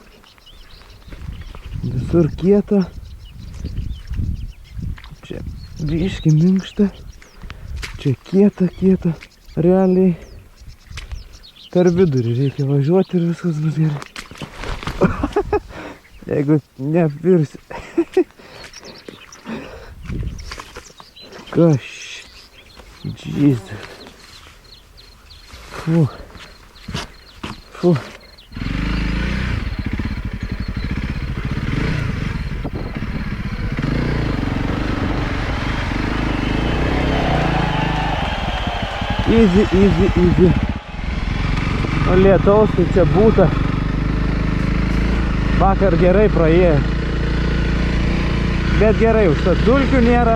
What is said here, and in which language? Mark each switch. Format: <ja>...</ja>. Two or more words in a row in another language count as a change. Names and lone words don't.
<lt>Visur kieta. Čia biški minkšta. Čia kieta. Realiai per vidurį reikia važiuoti ir viskas bus gerai. Jeigu neapvirsi.</lt> <en>Gosh. Jesus. Фу. Easy.</en> <lt>O lietaus tai čia būta. Vakar gerai praėjo. Bet gerai, užtat dulkių nėra.</lt>